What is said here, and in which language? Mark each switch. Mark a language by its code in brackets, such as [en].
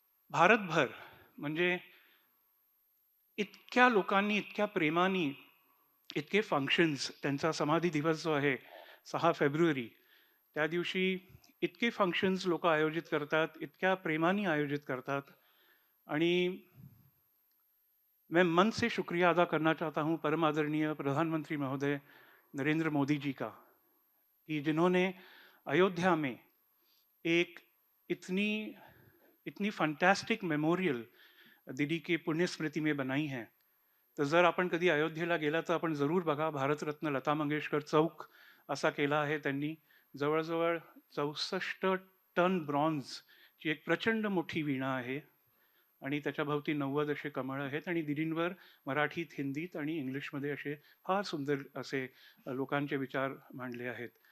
[mr] भारतभर म्हणजे इतक्या लोकांनी, इतक्या प्रेमाने, इतके फंक्शन्स, त्यांचा समाधी दिवस जो आहे 6 फेब्रुवारी, त्या दिवशी इतके फंक्शन्स लोक आयोजित करतात, इतक्या प्रेमाने आयोजित करतात. [hi] आणि मैं मन से शुक्रिया अदा करना चाहता हूँ परम आदरणीय प्रधानमंत्री महोदय नरेंद्र मोदी जी का, कि जिन्होंने अयोध्या में एक इतनी इतनी फंटॅस्टिक मेमोरियल दिदी की पुण्य स्मृती में बनाई है. [mr] तर जर आपण कधी अयोध्येला गेला तर आपण जरूर बघा, भारतरत्न लता मंगेशकर चौक असा केला आहे त्यांनी. जवळजवळ 64 टन ब्रॉन्झची एक प्रचंड मोठी वीणा आहे आणि त्याच्या भोवती 90 असे कमळ आहेत आणि दिदींवर मराठीत, हिंदीत आणि इंग्लिशमध्ये असे फार सुंदर असे लोकांचे विचार मांडले आहेत.